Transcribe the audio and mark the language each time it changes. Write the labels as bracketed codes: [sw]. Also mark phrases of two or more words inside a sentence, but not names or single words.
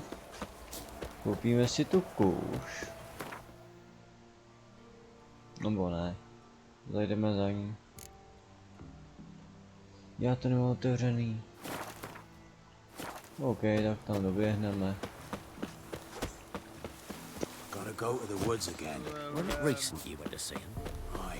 [cs] Koupíme si tu kůž. Nebo ne. Zajdeme za ní. Já to nemám otevřený. OK, tak tam doběhneme. [en] Gotta go to the woods again. Wasn't it recent you went to see him? Aye.